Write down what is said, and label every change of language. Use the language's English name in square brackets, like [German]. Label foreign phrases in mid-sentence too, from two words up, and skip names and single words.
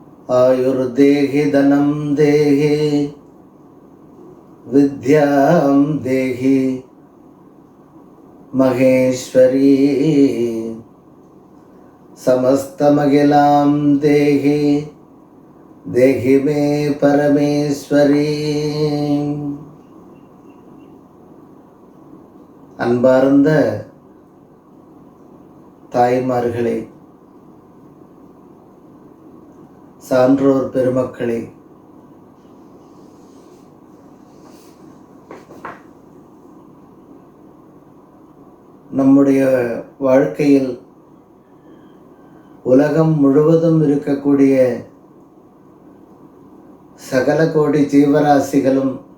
[Sanskrit] आयुर्देहि धनं देहि विद्यां देहि महेश्वरी समस्तमखिलां देहि देहि मे परमेश्वरी. [Tamil] அன்பார்ந்த தாய்மார்களே, சான்றோர் பெருமக்களே, நம்முடைய வாழ்க்கையில் உலகம் முழுவதும் இருக்கக்கூடிய சகல கோடி ஜீவராசிகளும்